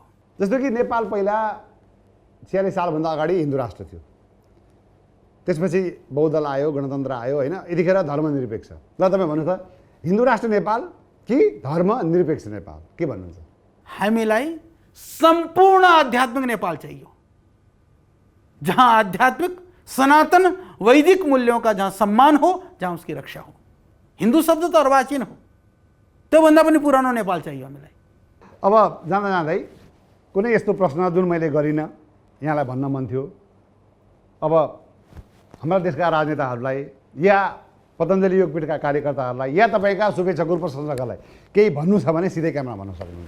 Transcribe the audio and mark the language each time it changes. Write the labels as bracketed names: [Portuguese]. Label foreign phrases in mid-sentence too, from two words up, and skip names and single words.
[Nepali] जस्तो कि नेपाल पहिला 46 सालभन्दा अगाडि हिन्दू राष्ट्र थियो, त्यसपछि बौद्धल आयो, गणतन्त्र आयो होइन, यतिखेर धर्मनिरपेक्ष। ल तपाईँ भन्नु त हिन्दू राष्ट्र नेपाल कि धर्मनिरपेक्ष नेपाल, के भन्नुहुन्छ? हामीलाई सम्पूर्ण आध्यात्मिक नेपाल चाहिए, जहाँ आध्यात्मिक सनातन वैदिक [Hindi] मूल्यों का [Nepali] जहाँ सम्मान हो, जहाँ [Hindi] उसकी रक्षा [Nepali] हो। [Hindi] हिंदू शब्द तो [Nepali] अर्वाचीन हो, त्योभन्दा पनि पुरानो नेपाल चाहिए हामीलाई। अब जाँदा जाँदै कुनै यस्तो प्रश्न जुन मैले गरिनँ, यहाँलाई भन्न मन थियो, अब हाम्रा देशका राजनेताहरूलाई या पतञ्जलि योगपीठका कार्यकर्ताहरूलाई या तपाईँका शुभेच्छा गुरु प्रशंसकहरूलाई केही भन्नु छ भने सिधै क्यामेरा भन्न सक्नुहुन्छ।